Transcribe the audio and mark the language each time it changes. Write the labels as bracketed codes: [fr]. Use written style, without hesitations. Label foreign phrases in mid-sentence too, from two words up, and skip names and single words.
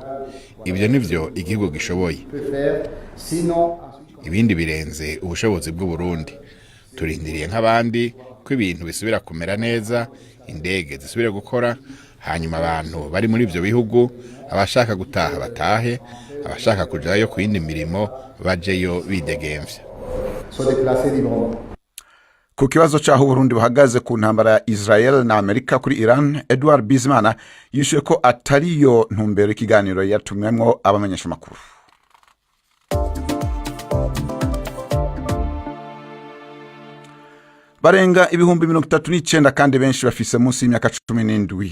[rn] Ibyo nivyo igihugu gishoboye. Ibindi birenze ubushobozi bw'u Burundi. Turindiriye nk'abandi ko ibintu bisubira kumera neza, indege zisubira gukora, hanyuma abantu bari muri ivyo bihugu abashaka gutaha batahe, abashaka kujayo ku yindi mirimo bajeyo bidegemvya. [fr] se déplacer librement. [rn] Ku kibazo c'aho Burundi buhagaze ku ntambara ya Israel na Amerika kuri Iran, Edward Bizimana yishuye ko atariyo ntumbero ikiganiro yatumwemwo abamenyesha makuru. Barenga ibihumbi 39 kandi benshi bafise munsi y'imyaka 17.